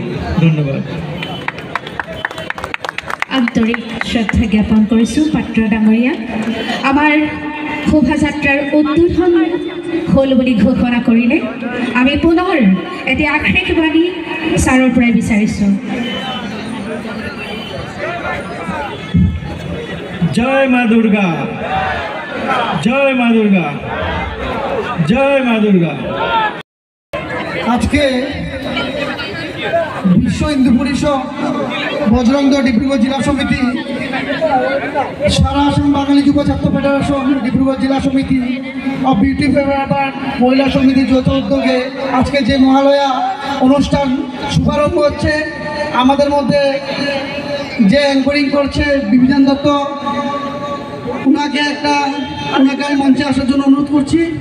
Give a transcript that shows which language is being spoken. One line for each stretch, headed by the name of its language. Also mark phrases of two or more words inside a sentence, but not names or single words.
Assamese: ধন্যবাদ। আন্তৰিক শ্ৰদ্ধা জ্ঞাপন কৰিছোঁ পাত্ৰ ডাঙৰীয়া। আমাৰ শোভাযাত্ৰাৰ উদ্বোধন হ'ল বুলি ঘোষণা কৰিলে আমি পুনৰ এটি আক্ষৰিক বাণী ছাৰৰ পৰাই বিচাৰিছোঁ।
Bangla: জয় মা দুর্গা, জয় মা দুর্গা, জয় মা দুর্গা। আজকে বিশ্ব হিন্দু পরিষদ বজরং দল ডিব্রুগড় জেলা সমিতি, সারা আসাম বাঙালি যুব ছাত্র ফেডারেশন ডিব্রুগড় জেলা সমিতি ও বিউটি ফেভার মহিলা সমিতির যৌথ উদ্যোগে আজকে যে মহালয়া অনুষ্ঠান শুভারম্ভ হচ্ছে, আমাদের মধ্যে যে অ্যাঙ্করিং করছে বিবিধান দত্ত, ওনাকে আমি মঞ্চে আসার জন্য অনুরোধ করছি।